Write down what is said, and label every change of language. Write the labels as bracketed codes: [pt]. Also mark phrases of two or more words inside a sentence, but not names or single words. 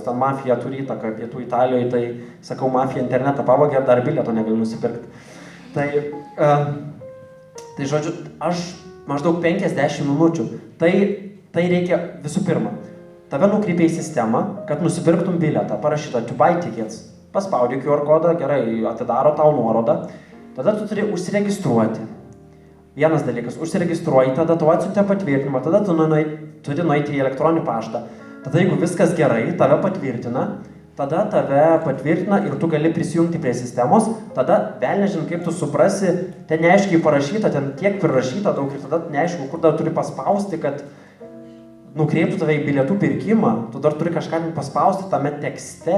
[lt] Ten mafija turi įtaką pietų Italijoje, tai sakau, mafija internetą pavogė, dar bilieto negali nusipirkti. Tai žodžiu, aš maždaug 50 minučių. Tai reikia visų pirma. Tave nukreipia į sistemą, kad nusipirktum bilietą. Parašyta [en] to buy tickets. [lt] Paspaudi QR kodą, gerai, atidaro tau nuorodą. Tada tu turi užsiregistruoti. Vienas dalykas, užsiregistruoji, tada tu atsiuntė patvirtinimą, tada tu turi nueiti į elektroninį paštą. Tada jeigu viskas gerai, tave patvirtina ir tu gali prisijungti prie sistemos, tada vėl nežinai, kaip tu suprasi, ten neaiškiai parašyta, ten tiek prirašyta daug ir tada neaišku, kur dar turi paspausti, kad nukreiptų tave į bilietų pirkimą, tu dar turi kažką paspausti tame tekste.